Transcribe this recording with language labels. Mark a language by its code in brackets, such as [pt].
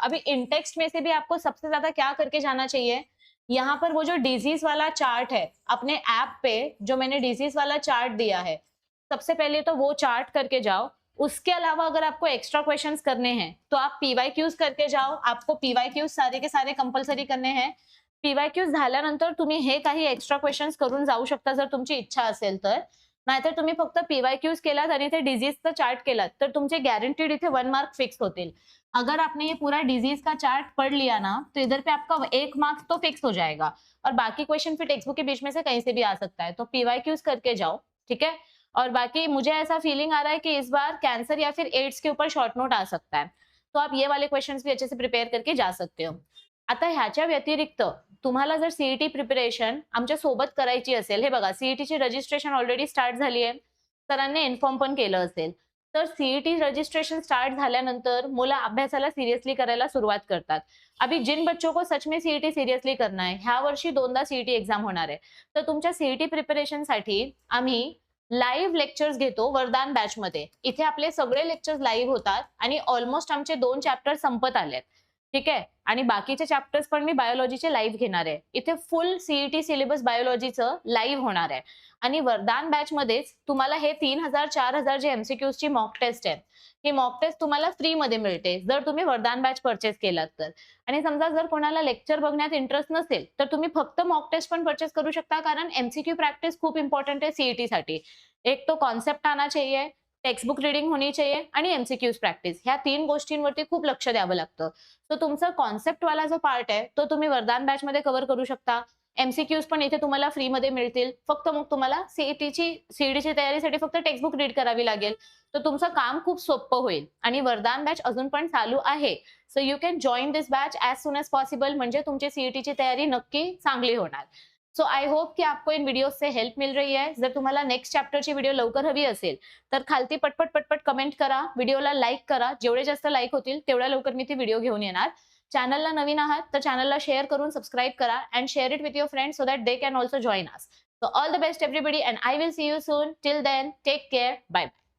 [hi] अभी इन टेक्स्ट में से भी आपको सबसे ज्यादा क्या करके जाना चाहिए? यहाँ पर वो जो डिजीज वाला चार्ट है, अपने ऐप पे जो मैंने डिजीज वाला चार्ट दिया है, सबसे पहले तो वो चार्ट करके जाओ। उसके अलावा अगर आपको एक्स्ट्रा क्वेश्चंस करने हैं तो आप पीवायक्यूज करके जाओ. आपको पीवायक्यूज सारे के सारे कंपल्सरी करणे हैं. [mr] पीवायक्यूज झाल्यानंतर तुम्ही हे काही एक्स्ट्रा क्वेश्चन्स करून जाऊ शकता जर तुमची इच्छा असेल तर. नाहीतर तुम्ही फक्त पीवायक्यूज केलात आणि ते डिजीजचा चार्ट केलात तर तुमचे गॅरंटीड इथे 1 मार्क फिक्स होतील. [hi] अगर आपने ये पूरा डिजीज का चार्ट पढ़ लिया ना तो इधर पे आपका 1 मार्क्स तो फिक्स हो जाएगा और बाकी क्वेश्चन फिर टेक्स्ट बुक के बीच में से कहीं से भी आ सकता है. तो पीवायक्यूज करके जाओ, ठीक है. और बाकी मुझे ऐसा फीलिंग आ रहा है कि इस बार कैंसर या फिर एड्स के ऊपर शॉर्ट नोट आ सकता है. तो आप ये वाले क्वेश्चंस भी अच्छे से प्रिपेयर करके जा सकते हो. [mr] आता ह्याच्या व्यतिरिक्त तुम्हाला जर सीईटी प्रिपरेशन आमच्या सोबत करायची असेल, हे बघा सीईटीची रजिस्ट्रेशन ऑलरेडी स्टार्ट झाली आहे. सरांनी इन्फॉर्म पण केलं असेल. तर सीईटी रजिस्ट्रेशन स्टार्ट झाल्यानंतर मुलं अभ्यासाला सिरियसली करायला सुरुवात करतात. [hi] अभी जिन बच्चों को सच में सीईटी सिरियसली करना है, [mr] ह्या वर्षी 2दा सीईटी एक्झाम होणार आहे. तर तुमच्या सीईटी प्रिपरेशनसाठी आम्ही लाईव्ह लेक्चर्स घेतो वरदान बॅच मध्ये. इथे आपले सगळे लेक्चर्स लाईव्ह होतात आणि ऑलमोस्ट आमचे 2 चॅप्टर संपत आलेत, ठीक आहे. आणि बाकीचे चॅप्टर्स पण मी बायोलॉजीचे लाईव्ह घेणार आहे. इथे फुल सीईटी सिलेबस बायोलॉजीचं लाईव्ह होणार आहे. आणि वरदान बॅच मध्येच तुम्हाला हे 3000-4000 जे एमसीक्यूज ची मॉक टेस्ट आहे, ही मॉक टेस्ट तुम्हाला फ्री मध्ये मिळते जर तुम्ही वरदान बॅच परचेस केलात तर. आणि समजा जर कोणाला लेक्चर बघण्यात इंटरेस्ट नसेल तर तुम्ही फक्त मॉक टेस्ट पण परचेस करू शकता, कारण एमसीक्यू प्रॅक्टिस खूप इम्पॉर्टंट आहे सीईटी साठी. [hi] एक तो कॉन्सेप्ट आना चाहिए, टेक्स्ट बुक रीडिंग होनी चाहिए [mr] आणि एमसीक्यूज प्रॅक्टिस, ह्या 3 गोष्टींवरती खूप लक्ष द्यावं लागतं. तर तुमचा कॉन्सेप्ट वाला जो पार्ट आहे तो तुम्ही वरदान बॅच मध्ये कव्हर करू शकता. एमसीक्यूज पण इथे तुम्हाला फ्री मध्ये मिळतील. फक्त मग तुम्हाला सीईटीची तयारीसाठी फक्त टेक्स्ट बुक रीड करावी लागेल. तर तुमचं काम खूप सोपं होईल. आणि वरदान बॅच अजून पण चालू आहे. [en] so you can join this batch as soon as possible, [mr] म्हणजे तुमची सीईटीची तयारी नक्की चांगली होणार. [en] so I hope [hi] की आपको इन वीडियोज से हेल्प मिल रही है. [mr] जर तुम्हाला नेक्स्ट चॅप्टरची व्हिडिओ लवकर हवी असेल तर खालती पटपट कमेंट करा, व्हिडिओला लाईक करा. जेवढे जास्त लाईक होतील तेवढ्या लवकर मी ती व्हिडिओ घेऊन येणार. चॅनलला नवीन आहात तर चॅनलला शेअर करून सबस्क्राईब करा [en] And share it with your friends so that they can also join us. So all the best everybody and I will see you soon. Till then take care. Bye.